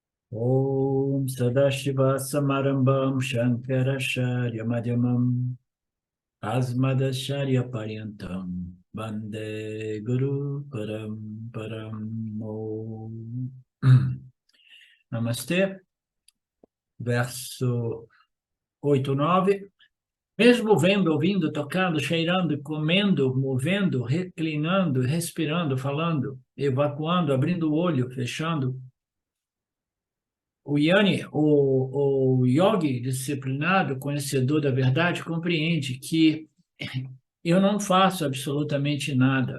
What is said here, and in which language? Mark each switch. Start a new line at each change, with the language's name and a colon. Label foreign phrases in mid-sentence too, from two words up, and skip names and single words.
Sanskrit: Om Sadashiva Samarambam Shankaracharya Madhyamam Asmadacharya Paryantam Vande Guru Param Om.
Portuguese: Namastê, verso 8, 9. Mesmo vendo, ouvindo, tocando, cheirando, comendo, movendo, reclinando, respirando, falando, evacuando, abrindo o olho, fechando, o Yanni, o yogi disciplinado, conhecedor da verdade, compreende que eu não faço absolutamente nada.